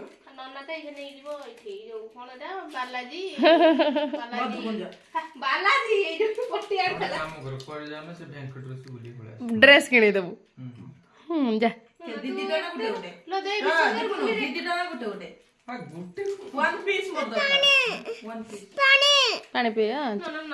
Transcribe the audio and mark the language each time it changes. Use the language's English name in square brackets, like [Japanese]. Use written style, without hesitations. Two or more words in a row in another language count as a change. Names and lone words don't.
[Odia] ନନା ତ ଏଇଠି ନେଇଯିବ ଏଇଠି ଯୋଉ କଣ ଏଟା ବାଲାଜୀ ମଧୁକୁଞ୍ଜ ବାଲାଜୀ ଏଇ ଯୋଉ ପଟିଆ ଗୋଟେ କାମ କର କୁଆଡେ ଯାଉନ ସେ ଭେଙ୍କଟେଶ୍ୱର ବୁଲି ପଳେଇ ଆସ। ଡ୍ରେସ୍ କିଣିଦେବୁ ଯା ଦିଦି ଟା ନା ଗୋଟେ ଗୋଟେ [Hindi] लो दे [Odia] ଦିଦି ଟା ନା ଗୋଟେ ଗୋଟେ ଗୋଟେ [English] one piece [Odia] ମୋର ଦରକାର [English] one piece [Odia] ପାଣି ପିଇବା नना